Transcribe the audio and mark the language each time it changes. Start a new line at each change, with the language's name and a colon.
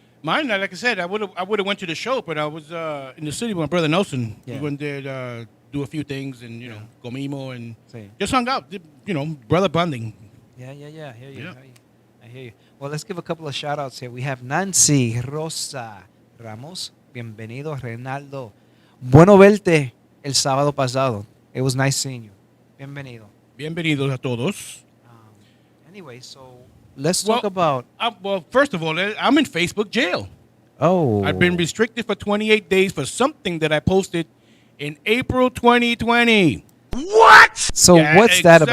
English: Mine, like I said, I would have went to the show, but I was in the city with my brother Nelson. Yeah. We went there to do a few things and comimo and Same. just hung out. Brother bonding. Yeah. I hear you. Yeah. I hear you. Well, let's give a couple of shout outs here. We have Nancy Rosa Ramos.
Spanish: Bienvenido, Reinaldo. Bueno verte el sábado pasado.
English: It was nice seeing you. Bienvenido.
Spanish: Bienvenidos a todos.
English: Anyway, so let's talk about. Well, first of all, I'm in Facebook jail. Oh. I've been restricted for 28 days for something that I posted in April 2020. What? So what's that about?